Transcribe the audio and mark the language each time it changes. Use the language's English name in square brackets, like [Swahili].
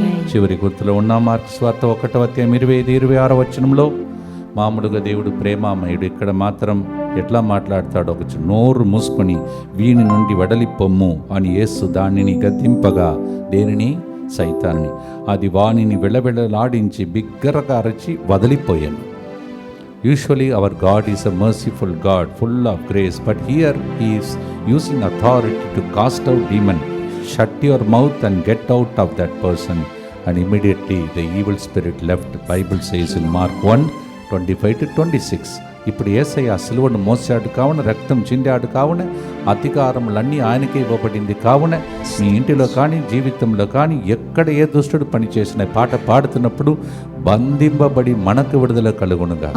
[Telugu] చివరి గుర్తులో ఉన్న మార్కు సువార్త 1:25-26 వచనంలో మామూలుగా దేవుడు ప్రేమామయుడు. ఇక్కడ మాత్రం ఎట్లా మాట్లాడతాడో ఒక నోరు మూసుకొని వీని నుండి వెడలిపొమ్ము అని యేసు దానిని గద్దింపగా, దేనిని? సైతాన్ని. అది వానిని వెళవెళలాడించి బిగ్గరగా అరచి వదిలిపోయాను. [English] Usually our God is a merciful God, full of grace, but here he is using authority to cast out demon. Shut your mouth and get out of that person. And immediately the evil spirit left. Bible says in Mark 1:25-26. [Telugu] ఇప్పుడు యేసయ్య సిలువను మోసాడు కావున, రక్తం చిండాడు కావున, అధికారములన్నీ ఆయనకే ఇవ్వబడింది కావున, మీ ఇంటిలో కానీ జీవితంలో కానీ ఎక్కడ ఏ దుష్టుడు పనిచేసిన పాట పాడుతున్నప్పుడు బంధింపబడి మనకు విడుదల కలుగునుగా.